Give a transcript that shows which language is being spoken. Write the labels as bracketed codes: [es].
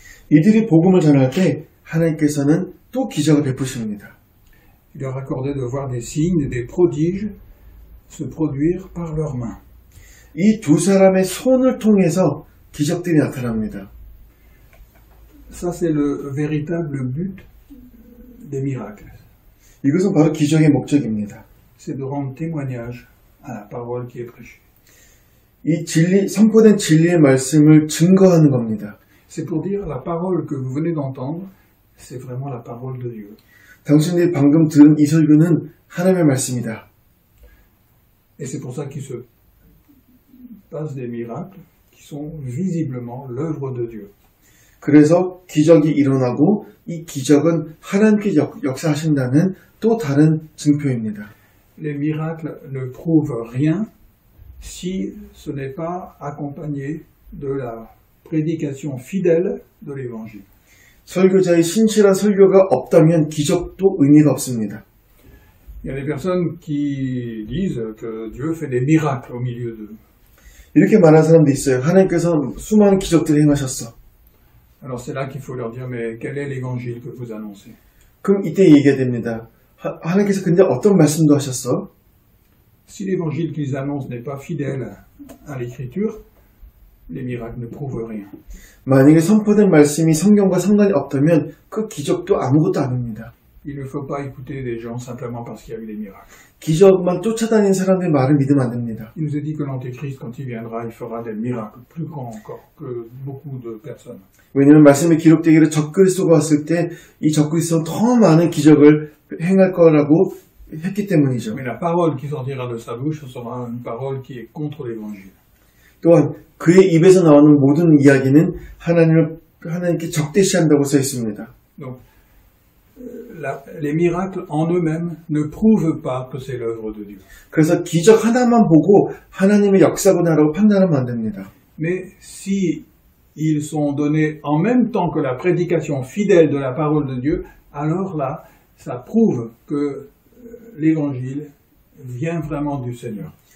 [ko] 이들이 복음을 전할 때 하나님께서는 또 기적을 베푸십니다. [fr] Il leur accordait de voir des signes, des prodiges se produire par leurs mains. [ko] 이 두 사람의 손을 통해서 기적들이 나타납니다. [fr] Ça, c'est le véritable but des miracles. [ko] 이것은 바로 기적의 목적입니다. [fr] C'est de rendre témoignage à la parole qui est prêchée. [ko] 이 진리, 선포된 진리의 말씀을 증거하는 겁니다. [fr] C'est pour dire la parole que vous venez d'entendre, c'est vraiment la parole de Dieu. [ko] 당신들이 방금 들은 이 설교는 하나님의 말씀이다. [fr] Et c'est pour ça qu'il se passe des miracles qui sont visiblement l'œuvre de Dieu. [ko] 그래서 기적이 일어나고 이 기적은 하나님께 역사하신다는 또 다른 증표입니다. [fr] Les miracles ne prouvent rien si ce n'est pas accompagné de la prédication fidèle de l'Évangile. [ko] 설교자의 신실한 설교가 없다면 기적도 의미가 없습니다. [fr] Il y a des personnes qui disent que Dieu fait des miracles au milieu d'eux. [ko] 이렇게 말하는 사람도 있어요. 하나님께서 수많은 기적들을 행하셨어. [fr] Alors c'est là qu'il faut leur dire, mais quel est l'Évangile que vous annoncez? [ko] 그럼 이때 얘기해야 됩니다. 하나님께서 근데 어떤 말씀도 하셨어? [fr] Si l'évangile qu'ils annoncent n'est pas fidèle à l'écriture, les miracles ne prouvent rien. [ko] 만약에 선포된 말씀이 성경과 상관이 없다면 그 기적도 아무것도 아닙니다. [fr] Il ne faut pas écouter des gens simplement parce qu'il y a eu des miracles. [ko] 기적만 쫓아다니는 사람들의 말을 믿으면 안 됩니다. [fr] Il nous est dit que l'Antéchrist, quand il viendra, il fera des miracles plus grands encore que beaucoup de personnes. [ko] 왜냐하면 말씀에 기록되기를 적그리스도가 왔을 때 이 적그리스도는 더 많은 기적을 행할 거라고 했기 때문이죠. [fr] Mais la parole qui sortira de sa bouche sera une parole qui est contre l'évangile. [ko] 또한 그의 입에서 나오는 모든 이야기는 하나님께 적대시한다고 써 있습니다. [fr] Donc, les miracles en eux-mêmes ne prouvent pas que c'est l'œuvre de Dieu. [ko] 그래서 기적 하나만 보고 하나님의 역사구나라고 판단하면 안 됩니다. [fr] Mais si ils sont donnés en même temps que la prédication fidèle de la parole de Dieu, alors là, ça prouve que l'évangile vient vraiment du Seigneur.